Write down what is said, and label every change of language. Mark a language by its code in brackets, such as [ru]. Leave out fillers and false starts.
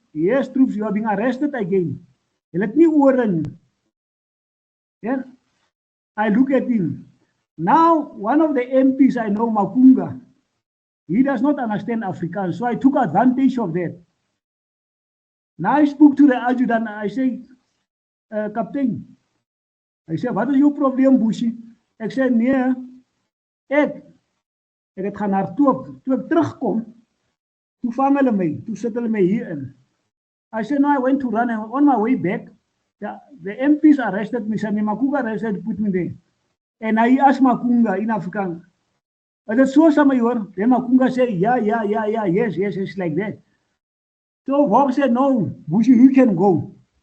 [en] Yes, troops, you are being arrested again. [af] Hulle het nie ore nie." [en] Yeah. I look at him. Now, one of the MPs I know, Makunga, he does not understand Afrikaans, so I took advantage of that. Now I spoke to the adjutant, I say, "Captain," I said, [af] "Wat is jou probleem, Boesie?" Ek sê, "Nee, ek het gaan hardloop. Toe ek terugkom, toe vang hulle my, toe sit hulle my hier in." [en] I said, "No, I went to run, and on my way back, the MPs arrested me, said, Makunga arrested, put me there." And I asked Makunga in Afrikaans, "Is it so, somebody hoor?" Then Makunga said, yeah, yes, like that. So Vog said, "No, Bushi, you can go."